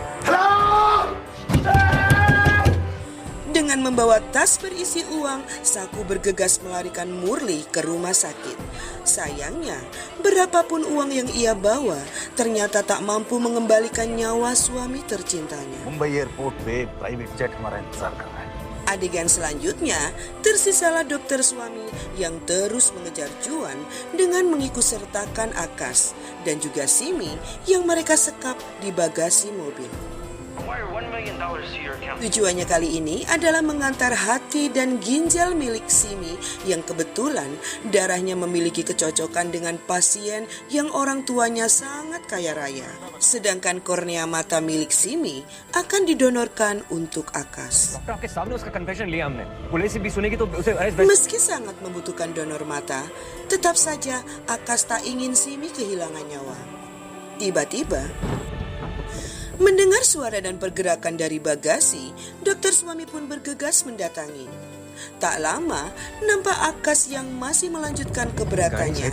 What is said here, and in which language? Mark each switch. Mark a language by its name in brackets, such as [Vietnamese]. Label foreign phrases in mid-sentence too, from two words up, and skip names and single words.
[Indonesian] Dengan membawa tas berisi uang, Saku bergegas melarikan Murli ke rumah sakit. Sayangnya, berapapun uang yang ia bawa, ternyata tak mampu mengembalikan nyawa suami tercintanya. [Hindi] मुंबई एयरपोर्ट पे प्राइवेट जेट हमारा इंतजार कर रहा है. [Indonesian] Adegan selanjutnya, tersisalah dokter Swami yang terus mengejar cuan dengan mengikutsertakan Akas dan juga Simi yang mereka sekap di bagasi mobil. Tujuannya kali ini adalah mengantar hati dan ginjal milik Simi yang kebetulan darahnya memiliki kecocokan dengan pasien yang orang tuanya sangat kaya raya. Sedangkan kornea mata milik Simi akan didonorkan untuk Akas. [Hindi] डॉक्टर आपके सामने उसका कन्फेशन लिया हमने. पुलिस भी सुनेगी तो उसे अरेस्ट. [Indonesian] Meski sangat membutuhkan donor mata, tetap saja Akas tak ingin Simi kehilangan nyawa. Tiba-tiba, Mendengar suara dan pergerakan dari bagasi, dokter suami pun bergegas mendatangi. Tak lama, nampak Akas yang masih melanjutkan keberatan-nya.